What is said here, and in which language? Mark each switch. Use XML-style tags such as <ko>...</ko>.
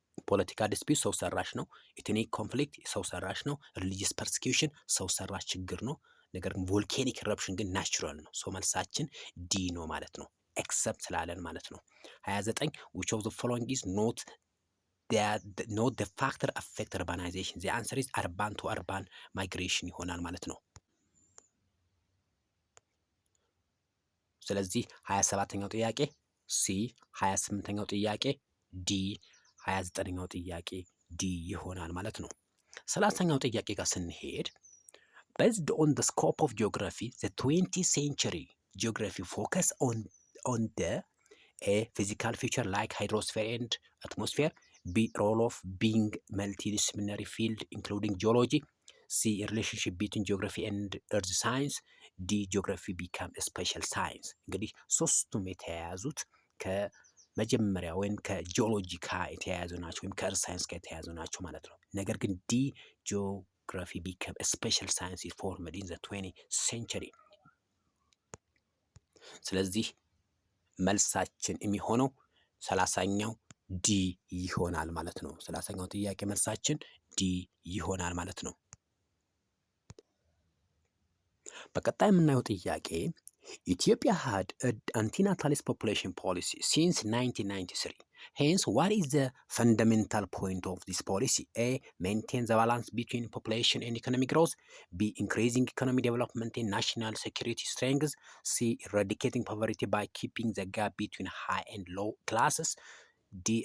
<am>ፖለቲካ ዲስፒት ሰው ሰራሽ ነው። ኤትኒክ ኮንፍሊክት ሰው ሰራሽ ነው። ሪሊጂየስ ፐርሲኪዩሽን ሰው ሰራሽ ችግር ነው። ነገር ግን ቮልካኒክ ኢረፕሽን ግን ናቹራል ነው። ሶ መልሳችን ዲ ነው ማለት ነው፣ ኤክሰፕት ስላለን ማለት ነው። 29</am> <en>which of the following is not the factor affect urbanization? the answer is urban to urban migration</en> <am>ይሆናል ማለት ነው። ስለዚህ 27ኛው ጥያቄ ሲ፣ 28ኛው ጥያቄ ዲ፣ 29ኛው ጥያቄ ዲ ይሆናል ማለት ነው። 30ኛው ጥያቄ ጋር ስንሄድ</am> <en>based on the scope of geography the 20th century geography focus on the A physical feature like hydrosphere and atmosphere, B role of being multidisciplinary field including geology, C relationship between geography and earth science, ዲ ጂኦግራፊ ቢካም ስፔሻል ሳይንስ።</en> <am>እንግዲህ ሶስቱም የተያያዙት ከመጀመሪያ ወይም ከጂኦሎጂ ጋር የተያያዙ ናቸው፣ ወይም ከእርስ ሳይንስ ጋር የተያያዙ ናቸው ማለት ነው። ነገር ግን</am> <en>ዲ ጂኦግራፊ ቢካም ስፔሻል ሳይንስ ፎርምድ ኢን ዘ 20th century።</en> <am>ስለዚህ መልሳችን የሚሆነው 30ኛው ዲ ይሆናል ማለት ነው። 30ኛው ጥያቄ መልሳችን ዲ ይሆናል ማለት ነው። በቀጣይ የምናየው ጥያቄ ኢትዮጵያ</am> <en>had an anti-natalist population policy since 1993. Hence, what is the fundamental point of this policy? A. Maintain the balance between population and economic growth. B. Increasing economic development and national security strengths. C. Eradicating poverty by keeping the gap between high and low classes. D.</en>